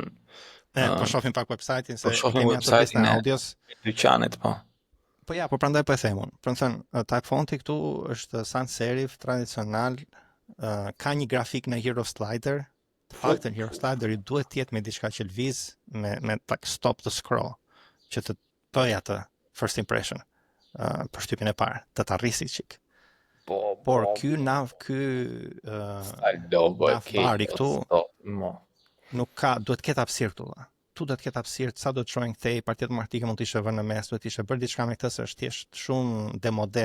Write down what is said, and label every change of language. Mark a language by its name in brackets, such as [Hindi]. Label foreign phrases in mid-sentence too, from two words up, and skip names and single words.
[Albanian] po shohim pak website-in se kemi website-in e audios. Dyqanet po. Po ja, po prandaj po e them unë. Për të thënë, type fonti këtu është [English] sans serif, [Albanian] tradicional, ka një grafik në Hero Slider. Të paktën Hero Slider i duhet të jetë me diçka që lviz me [English] like stop the scroll, [Albanian] që të bëj atë [English] first impression, [Albanian] për shtypjen e parë, të ta rrisi çik. Por ky nav bari këtu nuk ka, duhet të ketë hapësirë këtu. Tu do të ketë hapësirë, sa do të shojnë kthej, partitë martike mund të ishte vënë në mes, duhet të ishte bërë diçka me këtë se është thjesht shumë demode.